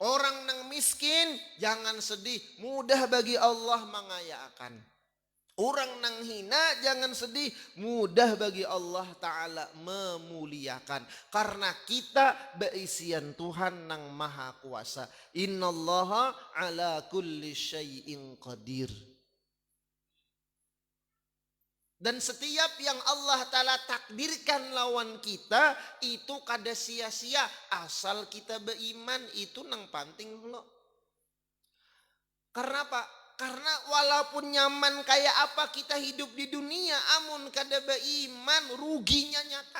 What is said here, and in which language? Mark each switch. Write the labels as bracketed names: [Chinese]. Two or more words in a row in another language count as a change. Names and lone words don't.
[Banjar] Orang nang miskin jangan sedih, mudah bagi Allah mengayakan. Orang nang hina jangan sedih, mudah bagi Allah Ta'ala memuliakan. Karena kita beisian Tuhan nang maha kuasa. [Arabic] إن الله على كل شيء قدير. [Banjar] Dan setiap yang Allah Ta'ala takdirkan lawan kita itu kada sia-sia. Asal kita beriman itu nang penting lo. Karena apa? Karena walaupun nyaman kayak apa kita hidup di dunia, amun kada beriman ruginya nyata.